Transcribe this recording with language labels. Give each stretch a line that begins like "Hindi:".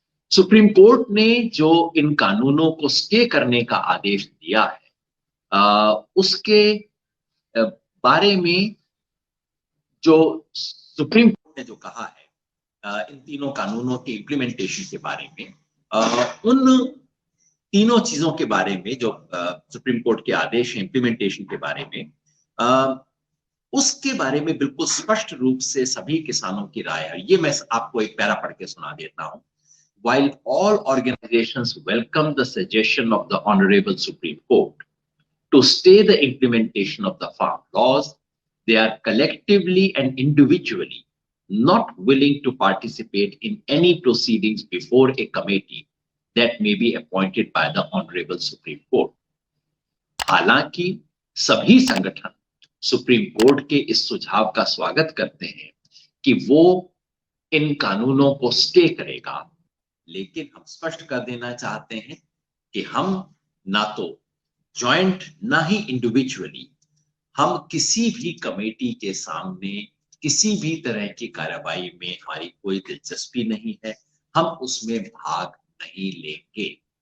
Hindi: Supreme court ने जो इन कानूनों को स्टे करने का आदेश दिया है, उसके बारे में जो सुप्रीम कोर्ट ने जो कहा है, इन तीनों कानूनों के इम्प्लीमेंटेशन के बारे में, उन तीनों चीजों के बारे में जो सुप्रीम कोर्ट के आदेश है इम्प्लीमेंटेशन के बारे में, उसके बारे में बिल्कुल स्पष्ट रूप से सभी किसानों की राय है। ये मैं आपको एक पैरा पढ़ के सुना देता हूं।
English: While all organizations welcome the suggestion of the Honorable Supreme Court to stay the implementation of the farm laws, they are collectively and individually not willing to participate in any proceedings before a committee that may be appointed by the Honorable Supreme Court.
Hindi: हालांकि सभी संगठन supreme court के इस सुझाव का स्वागत करते हैं कि वो इन कानूनों को स्टे करेगा, लेकिन हम स्पष्ट कर देना चाहते हैं कि हम ना तो जॉइंट ना ही इंडिविजुअली, हम किसी भी कमेटी के सामने किसी भी तरह की कार्रवाई में हमारी कोई दिलचस्पी नहीं है, हम उसमें भाग नहीं लेंगे।